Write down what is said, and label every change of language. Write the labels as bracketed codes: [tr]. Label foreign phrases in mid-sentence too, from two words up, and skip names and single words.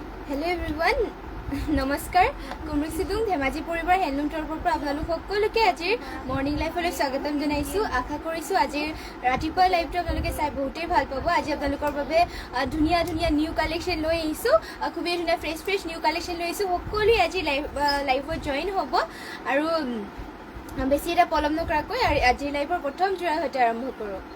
[en] hello everyone [as] नमस्कार कुमरुसिदुং धेमाजी परिवार हेन्डलूम तरफर পৰা আপোনালোক সকলোকে আজিৰ মৰ্নিং লাইফলৈ স্বাগতম জনাইছো আশা কৰিছো আজিৰ ৰাতিপুৱা লাইভটো আপোনালোকে চাই বহুতেই ভাল পাব আজি আপোনালোকৰ বাবে ধুনিয়া ধুনিয়া [en] new collection [as] লৈ আহিছো খুবেই ধুনিয়া [en] fresh new collection [as] লৈ আহিছো সকলোৱে আজি লাইভত জয়েন হ'ব আৰু বেছি এটা পলম নকৰাকৈ আজি লাইভৰ প্ৰথম জোৰা হৈতে আৰম্ভ কৰো